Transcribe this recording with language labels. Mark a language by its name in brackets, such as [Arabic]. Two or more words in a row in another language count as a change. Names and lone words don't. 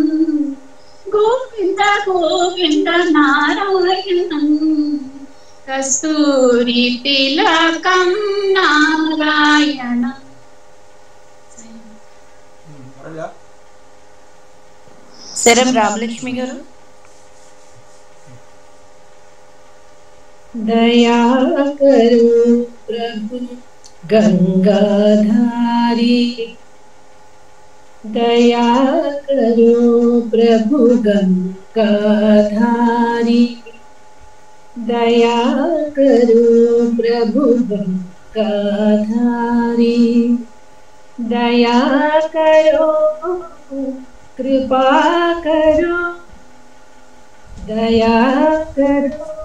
[Sanskrit] गोविन्द गोविन्द नारायणं। कस्तूरी तिलकं नारायणं। [Telugu] శరం రామలక్ష్మి గారు. [Hindi] दया करो प्रभु गंगाधारी, दया करो प्रभु गंगाधारी, दया करो प्रभु गंगाधारी, दया करो कृपा करो, दया करो